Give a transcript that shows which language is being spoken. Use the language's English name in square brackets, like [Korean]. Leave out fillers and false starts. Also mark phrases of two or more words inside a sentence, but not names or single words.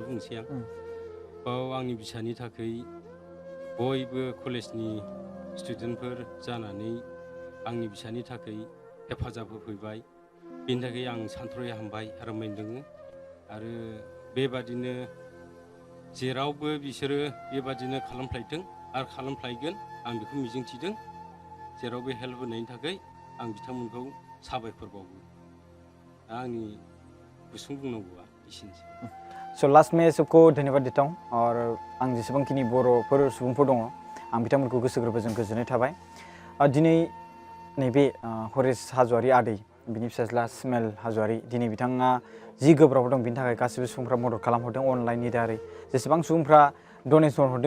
[Bodo] बुंसै आं बाव आंनि फिसानि थाखाय बयबो कलेजनि स्टुडेन्टफोर जानानै आंनि फिसानि थाखाय हेफाजाब होफैबाय बेनि थाखाय आं सानथ्र'यै हामबाय आरो मोनदों आरो बेबादिनो जेरावबो बिसोरो बेबादिनो खालामफ्लायथों आरो खालामफ्लायगोन आं बेखौ मिजिंथिदों जेरावबो हेल्प होनायनि थाखाय आं बिथांमोनखौ साबायखर बावो आंनि गुसुं बुंनांगौआ एसेनोसै [Hindi] स' लास्ट में सबको धन्यवाद देता हूँ और [Bodo] आं जेसेबांखिनि बर'फोर सुबुंफोर दङ आं बिथांमोनखौ गोसो गोरबोजों गोजोननाय थाबाय दिनै नैबे हरेस हाजवारी आदै बिनि फिसाज्ला चिमाल हाजवारी दिनै बिथाङा जि गोब्राब दं बिनि थाखाय गासिबो सुबुंफ्रा मदद खालामहरदों अनलाइननि दारै जेसेबां सुबुंफ्रा डनेसन हरदों